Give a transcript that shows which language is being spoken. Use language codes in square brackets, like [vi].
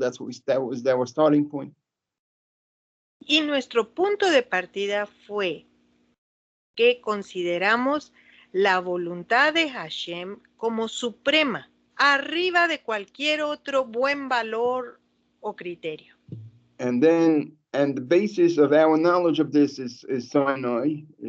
[en] That was our starting point. [es] Y nuestro punto de partida fue que consideramos la voluntad de Hashem como suprema, arriba de cualquier otro buen valor o criterio. [en] And the basis of our knowledge of this is Sinai,